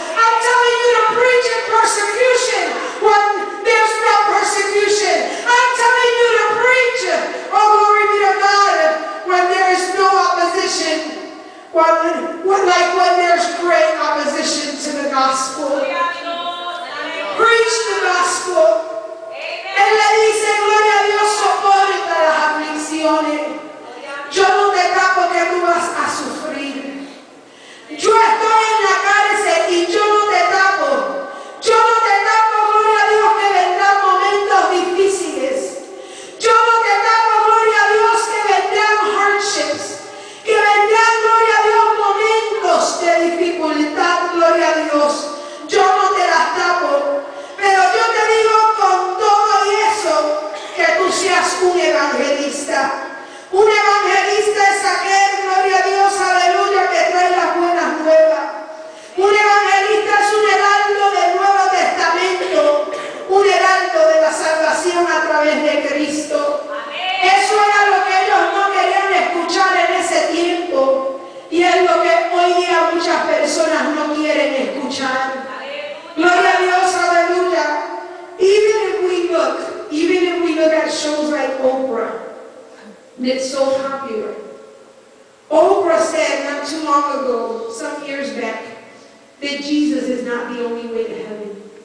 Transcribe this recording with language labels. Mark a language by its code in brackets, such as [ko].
[en] I'm telling you to preach in persecution when there's no persecution. I'm telling you to preach, oh glory be to God, when there is no opposition. When there's great opposition to the gospel. Preach the gospel. [es] Él le dice, gloria a Dios, soporta las aflicciones. Yo no te tapo que tú vas a sufrir. Yo estoy en la cárcel y yo no te tapo. Yo no te tapo, gloria a Dios, que vendrán momentos difíciles. Yo no te tapo, gloria a Dios, que vendrán hardships. Que vendrán, gloria a Dios, momentos de dificultad, gloria a Dios. Yo no te las tapo. Pero yo te digo con todo y eso, que tú seas un evangelista. Un evangelista es aquel, gloria a Dios, aleluya, que trae las buenas nuevas. Un evangelista es un heraldo del Nuevo Testamento, un heraldo de la salvación a través de Cristo. Eso era lo que ellos no querían escuchar en ese tiempo, y es lo que hoy día muchas personas no quieren escuchar. Gloria a Dios, aleluya. [en] Even if we look at shows like Oprah, that's so popular. Oprah said not too long ago, some years back, that Jesus is not the only way to heaven.